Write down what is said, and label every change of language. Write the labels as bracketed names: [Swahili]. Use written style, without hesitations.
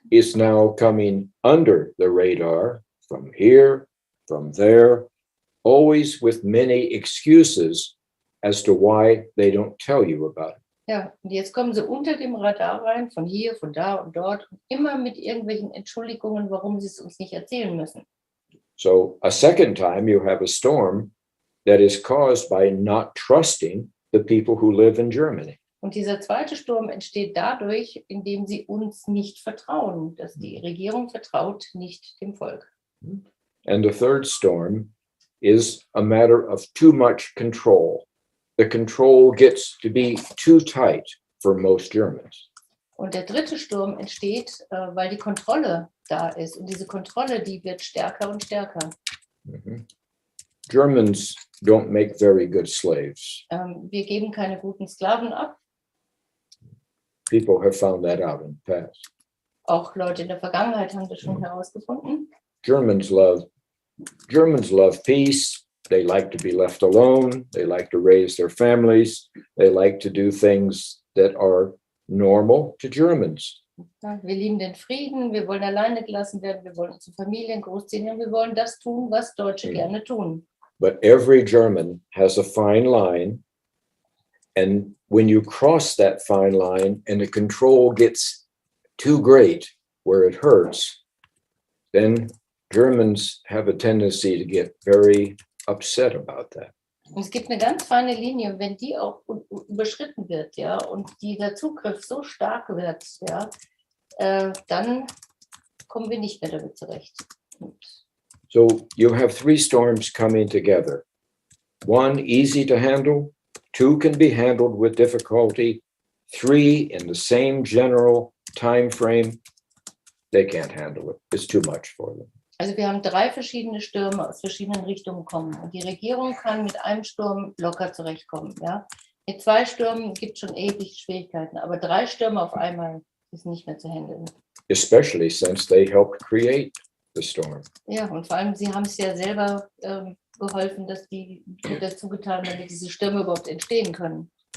[English] It's now coming under the radar from here, from there, always with many excuses as to why they don't tell you about it. [German] Ja, und jetzt kommen sie unter dem Radar rein, von hier, von da und dort, immer mit irgendwelchen Entschuldigungen, warum sie es uns nicht erzählen müssen. [English] So a second time you have a storm that is caused by not trusting the people who live in Germany. [German] Und dieser zweite Sturm entsteht dadurch, indem sie uns nicht vertrauen, dass die Regierung vertraut nicht dem Volk. [English] And the third storm is a matter of too much control. The control gets to be too tight for most Germans. [German] Und der dritte Sturm entsteht, weil die Kontrolle da ist. Und diese Kontrolle, die wird stärker und stärker. [English] Germans don't make very good slaves. [German] Wir geben keine guten Sklaven ab. [English] People have found that out in the past. [German] Auch Leute in der Vergangenheit haben das schon herausgefunden. [English] Germans love peace. They like to be left alone. They like to raise their families. They like to do things that are normal to Germans. [German] Ja, wir lieben den Frieden, wir wollen alleine gelassen werden, wir wollen unsere Familien großziehen und wir wollen das tun, was Deutsche gerne tun. [English] But every German has a fine line. And when you cross that fine line and the control gets too great where it hurts, then Germans have a tendency to get very upset about that. [German] Und es gibt eine ganz feine Linie, wenn die auch überschritten wird, ja, und dieser Zugriff so stark wird, ja, dann kommen wir nicht mehr damit zurecht. [English] So you have 3 storms coming together. 1 easy to handle, 2 can be handled with difficulty, three in the same general time frame, they can't handle it. It's too much for them. [German] Also wir haben 3 verschiedene Stürme aus verschiedenen Richtungen kommen. Und die Regierung kann mit einem Sturm locker zurechtkommen. Ja? Mit 2 Stürmen gibt es schon erhebliche Schwierigkeiten, aber 3 Stürme auf einmal ist nicht mehr zu handeln. [English] Especially since they helped create the storm. [German] Ja, und vor allem, sie haben es ja selber geholfen, dass die dazu getan, damit diese Stürme überhaupt entstehen können.